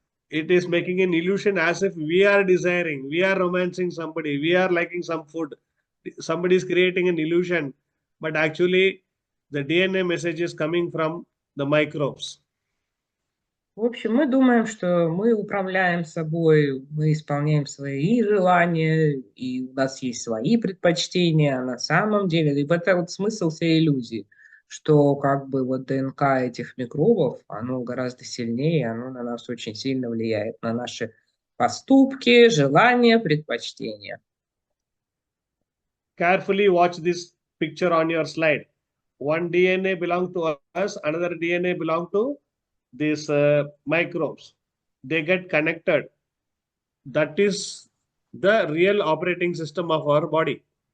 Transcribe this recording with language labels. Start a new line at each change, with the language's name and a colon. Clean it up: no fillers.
English: It is making an illusion as if we are desiring, we are romancing somebody, we are liking some food. Somebody is creating an illusion, but actually the DNA message is coming from the microbes.
Russian: В общем, мы думаем, что мы управляем собой, мы исполняем свои желания, и у нас есть свои предпочтения, а на самом деле, и в этом вот смысл всей иллюзии, что как бы вот ДНК этих микробов, оно гораздо сильнее, оно на нас очень сильно влияет, на наши поступки, желания, предпочтения.
English: Carefully watch this picture on your slide. One DNA belongs to us, another DNA belongs to these microbes. They get connected. That is the real operating system of our body.